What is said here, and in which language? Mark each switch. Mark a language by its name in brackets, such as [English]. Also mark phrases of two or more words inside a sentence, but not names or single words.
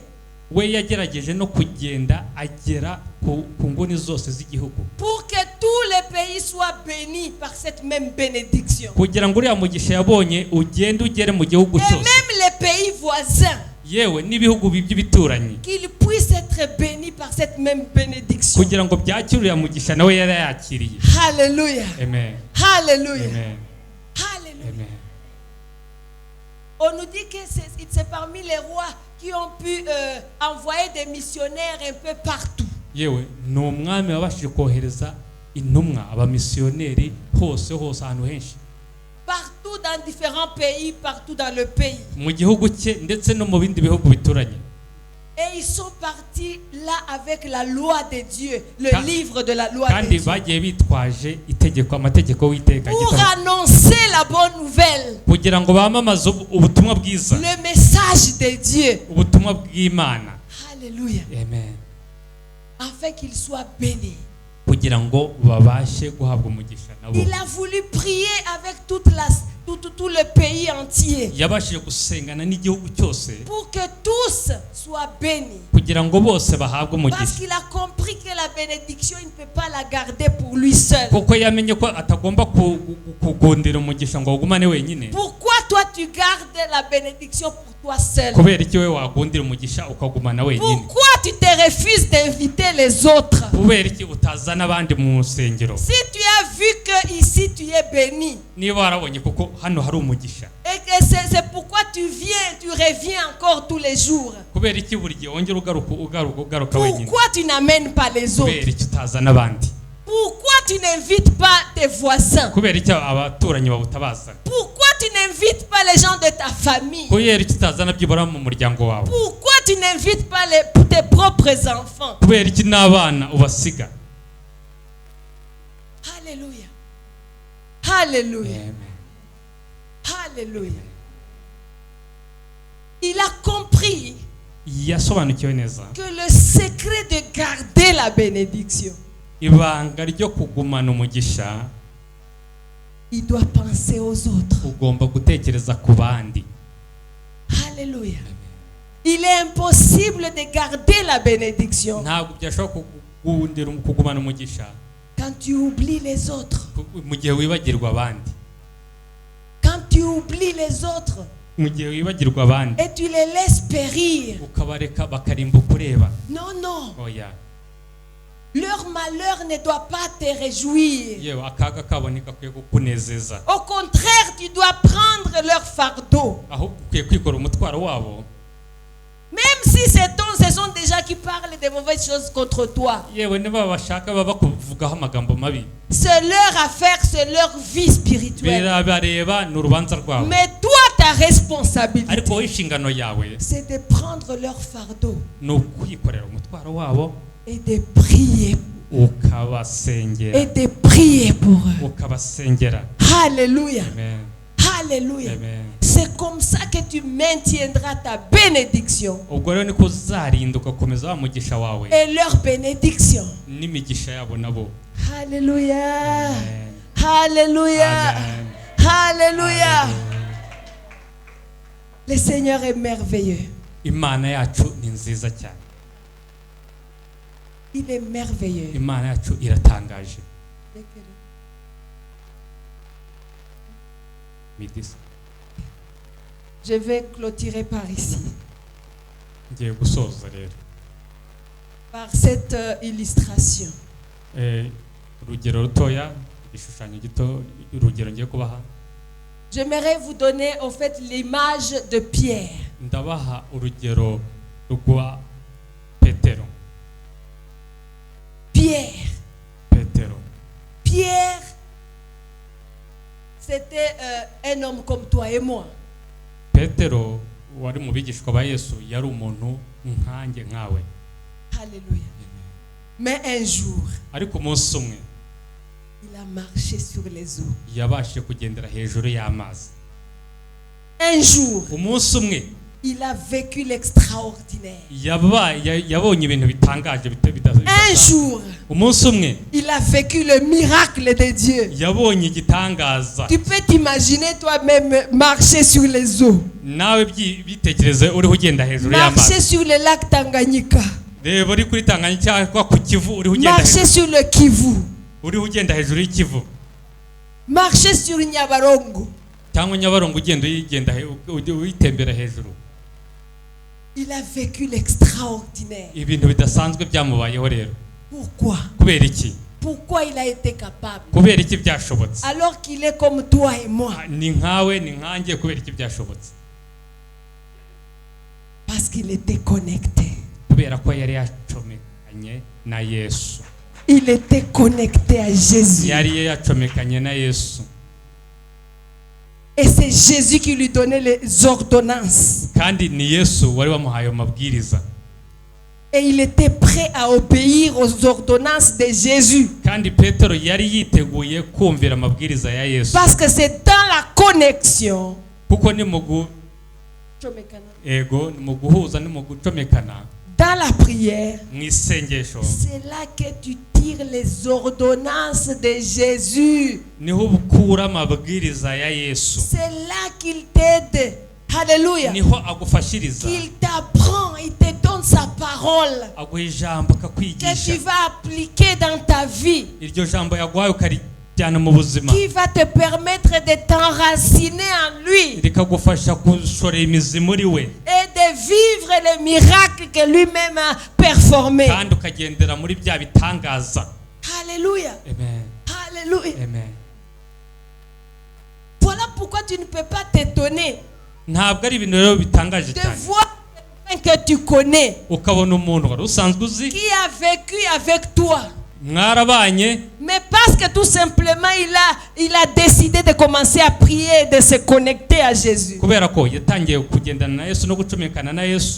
[Kinyarwanda] We yagerageje no kugenda agera ku nguni zose z'igihugu, [French] Pour que tout le pays soit béni par cette même bénédiction. [Kinyarwanda] kugira ngo uriya mugisha yabonye ugende ugere mu gihugu [French] Et [Kinyarwanda] cyose, [French] même les pays voisins, [Kinyarwanda] yewe n'ibihugu by'ibituranyi, [French] qu'ils puissent être bénis par cette même bénédiction. [Kinyarwanda] kugira ngo byakire uriya mugisha nawe yari yakiriye. [French] Alléluia. Amen. Alléluia. Amen. Alléluia. Amen. On nous dit que c'est parmi les rois qui ont pu envoyer des missionnaires un peu partout. [Kinyarwanda] Yewe ni umwami wabashije kohereza intumwa abamisiyoneri hose ahantu henshi [French] Partout dans différents pays, partout dans le pays. [Kinyarwanda] mu gihugu cye ndetse no mu bindi bihugu bituranye. [French] Et ils sont partis là avec la loi de Dieu, le livre de la loi de [Kinyarwanda] kandi [French] Dieu. [Kinyarwanda] bagiye bitwaje amategeko w'Uwiteka, [French] Pour annoncer la bonne nouvelle, [Kinyarwanda] kugira ngo bamamaze ubutumwa bwiza, [French] le message de Dieu. [Kinyarwanda] ubutumwa bw'Imana. [French] Alléluia. Amen. Afin qu'ils soient bénis. [Kinyarwanda] kugira ngo babashe guhabwa umugisha nabo. [French] Il a voulu prier avec tout le pays entier. [Kinyarwanda] Yabashije gusengana n'igihugu cyose [French] Pour que tous soient bénis. [Kinyarwanda] kugira ngo bose bahabwe [French] Parce [Kinyarwanda] umugisha, [French] qu'il a compris que la bénédiction, il ne peut pas la garder pour lui seul. [Kinyarwanda] kuko yamenye ko atagomba kugondera umugisha ngo awugumane wenyine. [French] Pourquoi toi tu gardes la bénédiction pour toi seul? [Kinyarwanda] Kubera iki we wagondera umugisha ukagumana wenyine? [French] Pourquoi tu te refuses d'inviter les autres? [Kinyarwanda] Kubera iki utazana abandi mu rusengero? [French] Si tu as vu que ici tu es béni, [Kinyarwanda] Niba warabonye kuko hano hari umugisha, [French] et que c'est pourquoi tu reviens encore tous les jours. [Kinyarwanda] kubera iki buri gihe wongera ugaruka wenyine? [French] Pourquoi tu n'amènes pas les autres? [Kinyarwanda] Kubera iki utazana abandi? [French] Pourquoi tu n'invites pas tes voisins? [Kinyarwanda] Kubera iki abaturanyi babutabaza? [French] Pourquoi tu n'invites pas les gens de ta famille? [Kinyarwanda] Kubera iki utazana byibura mu muryango wawe? [French] Pourquoi tu n'invites pas tes propres enfants? [Kinyarwanda] Kubera iki n'abana ubasiga? [French] Alléluia. Alléluia. Amen. Alléluia. Il a compris [Kinyarwanda] Yasobanukiwe neza [French] que le secret de garder la bénédiction, [Kinyarwanda] ibanga ryo kugumana umugisha [French] il doit penser aux autres. [Kinyarwanda] ugomba gutekereza ku bandi. [French] Alléluia. Il est impossible de garder la bénédiction [Kinyarwanda] ntabwo byashobora kugumana umugisha [French] quand tu oublies les autres. [Kinyarwanda] mu gihe wibagirwa abandi. [French] Quand tu oublies les autres [Kinyarwanda] mu gihe wibagirwa abandi [French] et tu les laisses périr. [Kinyarwanda] ukabareka bakarimba kureba. [French] Non, non. [Kinyarwanda] Oya, [French] Leur malheur ne doit pas te réjouir. [Kinyarwanda] yewe akaga kabo ntikakwiye kukunezeza, [French] Au contraire, tu dois prendre leur fardeau. [Kinyarwanda] ahubwo ukwiye kwikora umutwaro wabo. [French] Même si ce sont des gens qui parlent de mauvaises choses contre toi. [Kinyarwanda] yewe niba bashaka baba kuvugaho amagambo mabi, [French] C'est leur affaire, c'est leur vie spirituelle. [Kinyarwanda] birabareba, ni urubanza rwabo. [French] Mais toi, ta responsabilité, [Kinyarwanda] ariko wowe inshingano yawe [French] c'est de prendre leur fardeau [Kinyarwanda] ni ukwikorera umutwaro wabo [French] et de prier. [Kinyarwanda] ukabasengera, [French] Et de prier pour eux. [Kinyarwanda] ukabasengera. [French] Alléluia. Amen. Alléluia. Amen. C'est comme ça que tu maintiendras ta bénédiction ubwo rero niko uzarinda ugakomeza wa mugisha wawe et leur bénédiction. n'imigisha yabo nabo. Alléluia. Amen. Alléluia. Amen. Alléluia. Le Seigneur est merveilleux. [Kinyarwanda] Imana yacu ni nziza cyane. [French] Il est merveilleux. [Kinyarwanda] Imana yacu iratangaje. Midis. [French] Je vais clôturer par ici, [Kinyarwanda] Ngiye gusoza rero. [French] par cette illustration. [Kinyarwanda] Urugero rutoya, igishushanyo gito, urugero ngiye kubaha. [French] J'aimerais vous donner en fait l'image de Pierre. [Kinyarwanda] Ndabaha urugero rwa Petero. [French] Pierre. [Kinyarwanda] Petero. [French] Pierre, c'était un homme comme toi et moi. [Kinyarwanda] Petero wari mu bigishwa ba Yesu yari umuntu nkanjye nkawe. [French] Alléluia. Mais un jour, [Kinyarwanda] Ariko umunsi umwe [French] il a marché sur les eaux. [Kinyarwanda] yabashije kugendera hejuru y'amazi. [French] Un jour, [Kinyarwanda] Umunsi umwe [French] il a vécu l'extraordinaire. [Kinyarwanda] yabonye ibintu bitangaje [French] Un jour, [Kinyarwanda] umunsi umwe [French] il a vécu le miracle de Dieu. [Kinyarwanda] yabonye igitangaza. [French] Tu peux t'imaginer toi-même marcher sur les eaux. [Kinyarwanda] Nawe bitekereze uriho ugenda hejuru [French] Marcher [Kinyarwanda] y'amazi. [French] sur le lac Tanganyika. [Kinyarwanda] Reba uri kuri Tanganyika cyangwa ku Kivu, uriho ugenda [French] Marcher [Kinyarwanda] hejuru. [French] sur le Kivu. [Kinyarwanda] Uriho ugenda hejuru y'Ikivu. [French] Marcher sur Nyabarongo. [Kinyarwanda] Cyangwa Nyabarongo ugenda uyitembera hejuru. [French] Il a vécu l'extraordinaire. [Kinyarwanda] Ibintu bidasanzwe byamubayeho rero. [French] Pourquoi? [Kinyarwanda] Kubera iki? [French] Pourquoi il a été capable? [Kinyarwanda] Kubera iki byashobotse? [French] Alors qu'il est comme toi et moi. [Kinyarwanda] Ni nkawe ni nkanjye, kubera iki byashobotse? [French] Parce qu'il était connecté. [Kinyarwanda] Kubera ko yari yacomekanye na Yesu. [French] Il était connecté à Jésus. [Kinyarwanda] Yari yacomekanye na Yesu. [French] Et c'est Jésus qui lui donnait les ordonnances. [Kinyarwanda] Kandi ni Yesu wari wamuhaye amabwiriza. [French] Et il était prêt à obéir aux ordonnances de Jésus. [Kinyarwanda] Kandi Petero yari yiteguye kumvira amabwiriza ya Yesu. [French] Parce que c'est dans la connexion. [Kinyarwanda] Kuko ni ego ni mu guhuza ni mu gucomekana. [French] Dans la prière. [Kinyarwanda] Mu isengesho. [French] C'est là que tu tires les ordonnances de Jésus. [Kinyarwanda] Niho ukura amabwiriza ya Yesu. [French] C'est là qu'il t'aide. Alléluia. [Kinyarwanda] Niho agufashiriza. [French] Qu'il t'apprend, il te donne sa parole. [Kinyarwanda] Aguha ijambo [French] Que [Kinyarwanda] akakwigisha. [French] tu vas appliquer dans ta vie. [Kinyarwanda] Iryo jambo yaguhaye ukarijyana mu buzima. [French] Qui va te permettre de t'enraciner en lui. [Kinyarwanda] Rikagufasha gushorera imizi muri we. [French] Et de vivre les miracles que lui-même a performés. [Kinyarwanda] Kandi ukagendera muri bya bitangaza. [French] Alléluia. Amen. Alléluia. Amen. Voilà pourquoi tu ne peux pas t'étonner [Kinyarwanda] Ntabwo ari ibintu rero bitangaje [French] de [Kinyarwanda] cyane. [French] voir quelqu'un que tu connais [Kinyarwanda] Ukabona umuntu wari usanzwe uzi, [French] qui a vécu avec toi. [Kinyarwanda] mwarabanye, [French] Mais parce que tout simplement il a décidé de commencer à prier et de se connecter à Jésus. [Kinyarwanda] kubera ko yatangiye kugendana na Yesu no gucomekana na Yesu.